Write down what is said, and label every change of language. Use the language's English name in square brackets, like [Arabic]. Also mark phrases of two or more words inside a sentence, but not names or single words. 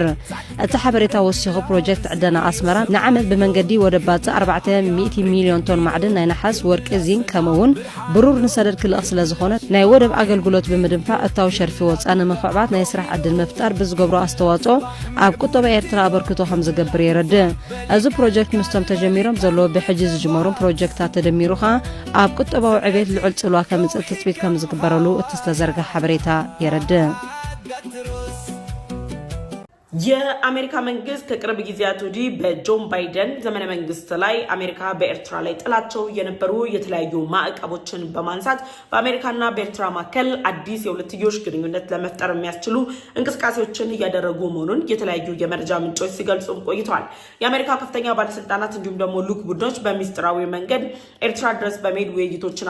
[Tigrinya] እቲ ሓበሬታ ወሲኹ ፕሮጀክት ዕደና ኣስመራ ንዓመት ብመንገዲ ወደባጽ 400 ሚልዮን ቶን ማዕድን ናይ ነሓስ ወርቂ ዚንክ ከምኡውን ብሩር ንሰደድ ክልቕ ስለ ዝኾነ ናይ ወደብ ኣገልግሎት ብምድንፋዕ እታዊ ሸርፊ ወፃኢ ንምኽዕባት ናይ ስራሕ ዕድል ምፍጣር ብዝገብሮ ኣስተዋፅኦ ኣብ ቁጠባ ኤርትራ ኣበርክቶ ከም ዝገብር የረድእ እዚ ፕሮጀክት ምስቶም ተጀሚሮም ዘሎ ብሕጂ ዝጅመሩ ፕሮጀክታት ተደሚሩኻ ኣብ ቁጠባዊ ዕቤት ልዑል ጽልዋ ከምጽእ ትጽቢት ከም ዝግበረሉ እቲ ዝተዘርግሐ ሓበሬታ የረድእ [Amharic] የአሜሪካ መንግስት ከቅርብ ጊዜያት ወዲህ በጆን ባይደን ዘመነ መንግስት ላይ አሜሪካ በኤርትራ ላይ ጥላቸው የነበሩ የተለያዩ ማዕቀቦችን በማንሳት በአሜሪካና በኤርትራ መካከል አዲስ የሁለትዮሽ ግንኙነት ለመፍጠር የሚያስችሉ እንቅስቃሴዎችን እያደረጉ መሆኑን የተለያዩ የመረጃ ምንጮች ሲገልጹ ቆይተዋል። የአሜሪካ ከፍተኛ ባለስልጣናት እንዲሁም ደግሞ ልዑክ ቡድኖች በሚስጥራዊ መንገድ ኤርትራ ድረስ በመሄድ ውይይቶችን